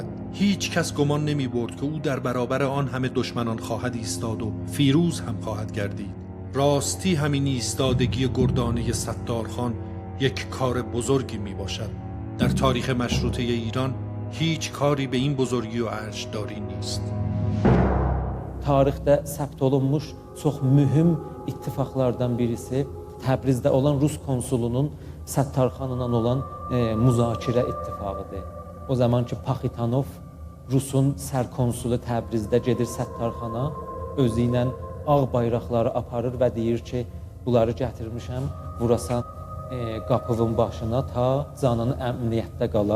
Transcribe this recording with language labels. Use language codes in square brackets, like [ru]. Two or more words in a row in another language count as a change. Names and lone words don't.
[fa] هیچ کس گمان نمیبرد که او در برابر آن همه دشمنان خواهد ایستاد و فیروز هم خواهد گردید. راستی همین ایستادگی گردانه ستارخان یک کار بزرگی میباشد. در تاریخ مشروطه ایران هیچ کاری به این بزرگی و ارجداری نیست. [az] Tarixdə səbt olunmuş çox mühüm ittifaqlardan birisi Təbrizdə olan Rus konsulunun Səttarxanla olan müzakirə ittifaqıdır. O zaman ki Paxitanov Rusun sərkonsulu Təbrizdə gedir Səttarxana, özü ilə ağ bayraqları aparır və deyir ki, bunları gətirmişəm, vurasan qapının başına ta canın əmniyyətdə qala.